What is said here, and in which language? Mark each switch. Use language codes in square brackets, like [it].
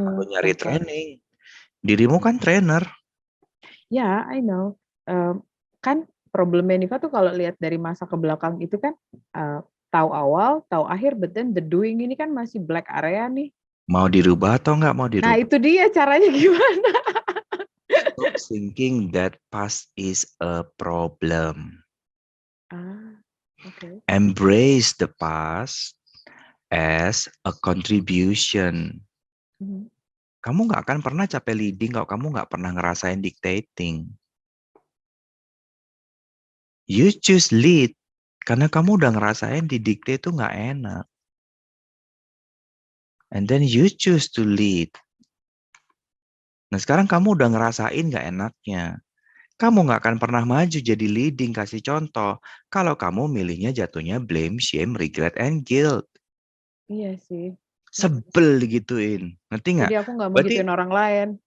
[id] Nggak perlu nyari training. Dirimu kan trainer. [en] Ya, I know. [id] Kan problemnya Niva tuh kalau lihat dari masa ke belakang itu kan tahu awal, tahu akhir, [en] but then the doing [id] ini kan masih black area nih. Mau dirubah atau nggak mau dirubah? Nah itu dia caranya gimana? [en] Stop thinking that past is a problem. Okay. Embrace the past as a contribution. [id] Kamu nggak akan pernah capek leading kalau kamu nggak pernah ngerasain dictating. [en] You choose lead [id] karena kamu udah ngerasain di dictate itu nggak enak. [en] And then you choose to lead. [id] Nah sekarang kamu udah ngerasain nggak enaknya. Kamu nggak akan pernah maju jadi leading, kasih contoh. Kalau kamu milihnya jatuhnya [en] blame, shame, regret, and guilt. [id] Iya sih. Sebel digituin. Ngerti nggak? Jadi aku nggak mau gituin orang lain.